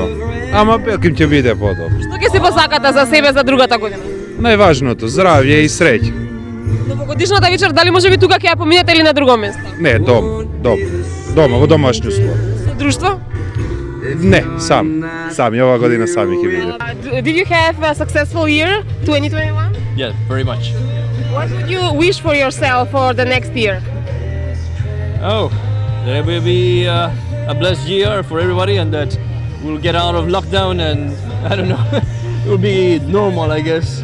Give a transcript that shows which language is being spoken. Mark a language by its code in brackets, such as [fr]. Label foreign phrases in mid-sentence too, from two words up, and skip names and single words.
[mk] Ама пеким ќе биде подобро. Што ќе си посакате за себе за другата година? Најважното, здравје и среќа. Новогодишната вечер дали можеби тука ќе ја поминете или на друго место? Не, дома, во домашни услови. Со друштво? Не, сам. И ова година сами ќе биде. [en] Did you have a successful year 2021? Yeah, very much. What would you wish for yourself for the next year? Oh, that it will be a blessed year for everybody and that we'll get out of lockdown and I don't know, it will be normal, I guess.